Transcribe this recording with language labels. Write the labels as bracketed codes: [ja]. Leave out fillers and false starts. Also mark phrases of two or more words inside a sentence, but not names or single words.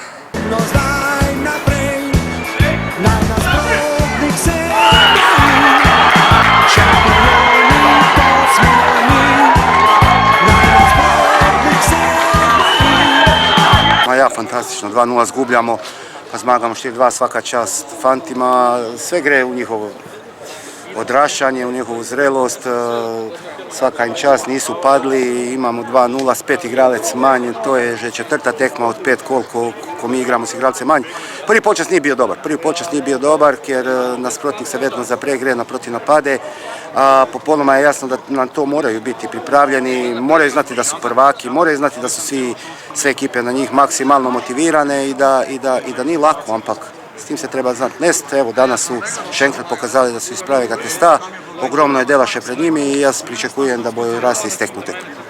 [sl] No zdaj naprej, naj nasprotnik se boji, šampioni to smo mi. Naj nasprotnik se boji. Ja, fantastično, 2:0 zgubljamo, pa zmagamo 4:2, [hr] svaka čast fantima, sve gre u njihovo odrašćanje, u njihovu zrelost, svaka im čast, nisu padli, imamo 2:0, s 5 igralec manje, [sl] to je že [hr] 4. [sl] tekma od 5 ko mi igramo s igralce manje. [hr] Prvi počas nije bio dobar, jer [sl] nasprotnik se vedno zapregre, [hr] naprotiv napade, a popolnoma je jasno da na to moraju biti pripravljeni, moraju znati da su prvaki, moraju znati da su sve ekipe na njih maksimalno motivirane i da nije lako, ampak s tim se treba znati nest. Evo, danas su [sl] še enkrat [hr] pokazali da su [sl] iz pravega testa, [hr] ogromno je dela še pred njimi i ja pričekujem da boju rasti iz tekmu tekmu.